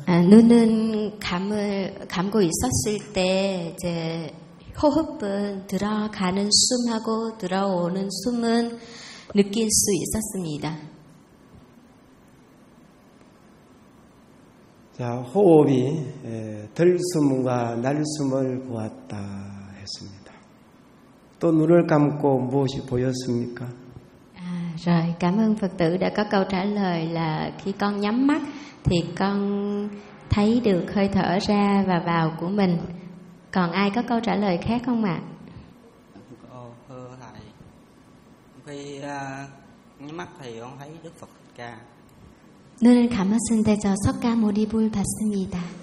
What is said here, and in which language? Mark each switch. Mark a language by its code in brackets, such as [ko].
[ko] 눈은 감고 있었을 때 이제 호흡은 들어가는 숨하고 들어오는 숨은 느낄 수 있었습니다. 자, 호흡이 들숨과 날숨을 보았다 했습니다. 또 눈을 감고 무엇이 보였습니까? [vi] Rồi, cảm ơn Phật tử đã có câu trả lời là khi con nhắm mắt thì con thấy được hơi thở ra và vào của mình. Còn ai có câu trả lời khác không ạ? Thưa thầy, khi nhắm mắt thì con thấy Đức Phật Thích Ca. [ko] 눈을 감았을 때 저 석가 모니불 봤습니다.